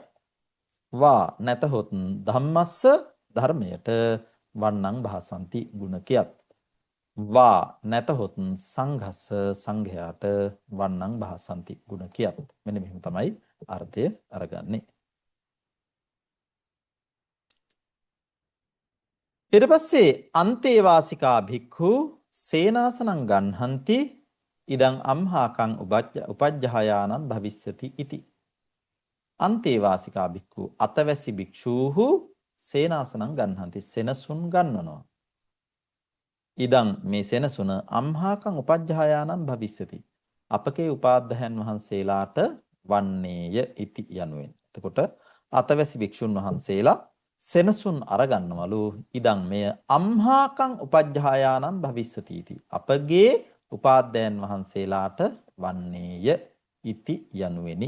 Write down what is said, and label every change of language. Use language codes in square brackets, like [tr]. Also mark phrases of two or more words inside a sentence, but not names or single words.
[si] වා නැතහොත් ධම්මස්ස ධර්මයට [pi] වන්නං භාසන්ති [si] ಗುಣ කියත්. වා නැතහොත් සංඝස්ස සංඝයාට [pi] වන්නං භාසන්ති [si] ಗುಣ කියත්. මෙන්න මෙහෙම තමයි අර්ථය අරගන්නේ. ඊට පස්සේ [pi] අන්තේ වාසිකා භික්ඛු සේනාසනං ගන්හන්ති ඉදං අම්හාකං උපජ්ජහායානම් භවිස්සති ඉති. අන්තේ වාසිකා භික්ඛු [si] අතවැසි භික්ෂූහු [pi] සේනාසනං ගන්හන්ති [si] සෙනසුන් ගන්නනවා. [pi] ඉදං [si] මේ සෙනසුන [pi] අම්හාකං උපජ්ජහායානම් භවිස්සති. [si] අපගේ උපාධ්‍යයන් වහන්සේලාට වන්නේය ඉති යනුවෙන්. එතකොට අතවැසි භික්ෂුන් වහන්සේලා සෙනසුන් අරගන්නවලු ඉදං මෙය [pi] අම්හාකං උපජ්ජහායානම් භවිස්සති ඉති. [si] අපගේ උපාධ්‍යයන් වහන්සේලාට වන්නේය ඉති යනුවෙනි.